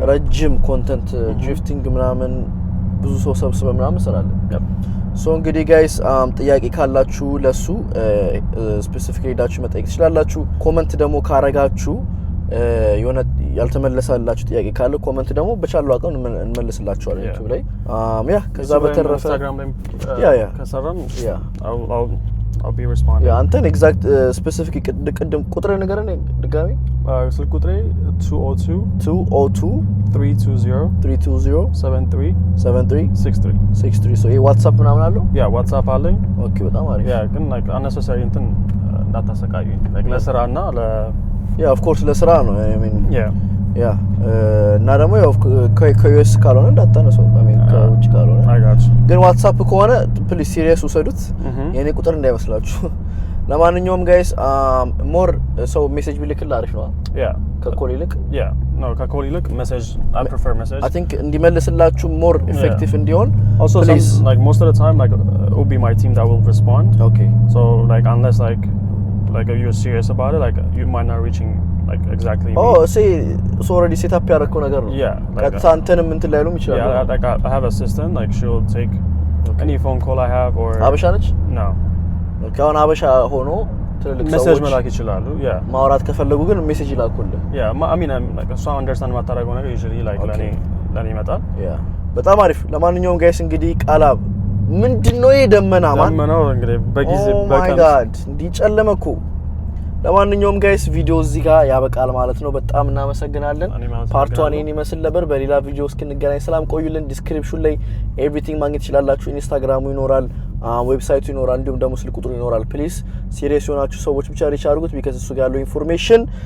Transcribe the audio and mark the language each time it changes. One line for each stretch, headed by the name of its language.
Amharic: ረጅም ኮንተንት ድሪፍቲንግ ምናምን ብዙ ሰው ሰብስበን ምናምን እንሰራለን ሶ እንግዲህ ጋይስ ጥያቄ ካላችሁ ለሱ ስፔሲፊካሊ ዳችሁ መጠየቅ ትችላላችሁ ኮሜንት ደግሞ ካረጋችሁ የሆነ ያልተመለሰላችሁ ጥያቄ ካለ ኮሜንት ደግሞ በቻለው አቀም እንመልስላችኋለን ዩቲዩብ ላይ ያ ከዛ በተረፈ ኢንስታግራም ላይ ያ ከሰራን ያ
English: I'll be responding
Amharic: ያ አንተን ኤግዛክት ስፔሲፊክ ቅድም ቁጥር ነገርን ድጋሚ ስልክ ቁጥሬ 202 320 73 ሶ ይሄ ዋትስአፕ ምናምን አለው ያ ዋትስአፕ አለኝ ኦኬ በጣም አሪፍ ያ ግን
English: like unnecessary
Amharic: እንትን እንዳታሰቃዩኝ like ለስራና ያ ኦፍ ኮርስ ለስራ ነው
English: I mean
Amharic: ያ እና ደግሞ ያው ከዩኤስ ካልሆነ እንዳታነሰው
English: I mean
Amharic: ከውጭ ካልሆነ ግን ዋትስአፕ ከሆነ ፕሊዝ ሲሪየስ ውሰዱት የኔ ቁጥር እንዳይመስላችሁ ለማንኛውም ጋይስ ሞር ሰው ሜሴጅ ቢልክል አሪፍ ነው ያ ከኮል ይልቅ ያ no ከኮል ይልቅ ሜሴጅ
English: I prefer message I think
Amharic: እንዲመልስላችሁ ሞር ኢፌክቲቭ እንዲሆን
English: also like most of the time like it will be my team that will respond okay so like unless like if you're serious about it like you might not reaching like exactly see so already set up
Amharic: ያደረከው ነገር ነው
English: yeah
Amharic: ቀጥታ አንተንም እንትን ላይሉም ይችላል
English: yeah like I have an assistant like she'll take any phone call I have or
Amharic: አበሻ ነች
English: no
Amharic: ካሁን አበሻ ሆኖ ትልልቅ ሰዎች ሜሴጅ መላክ ይችላሉ
English: yeah
Amharic: ማውራት ከፈለጉ ግን ሜሴጅ ይላኩልህ
English: yeah I mean like so understand
Amharic: ማታረገው ነገር
English: usually like
Amharic: ለኔ ይመጣል
English: yeah
Amharic: በጣም አሪፍ ለማንኛውም ጋይስ እንግዲህ ቃላብ ምንድነው የደመና ማን ደመናው እንግዲህ በጊዜ
English: my god
Amharic: እንዲጨለመኩ ለማንኛውም ጋይስ ቪዲዮ እዚህ ጋር ያበቃል ማለት ነው በጣም እናመሰግናለን ፓርት 1 እኔ መስል ነበር በሌላ ቪዲዮ እስክንገናኝ ሰላም ቆዩልን ዲስክሪፕሽን ላይ ኤቭሪቲንግ ማግኘት ይችላልላችሁ ኢንስታግራሙ ይኖራል ዌብሳይቱ ይኖራል እንዲሁም ደግሞ ስልክ ቁጥሩ ይኖራል ፕሊዝ ሲሪየስ ሆናችሁ ሰዎች ብቻ ሪች አድርጉት ቢካዝ እሱ ጋር ያለው ኢንፎርሜሽን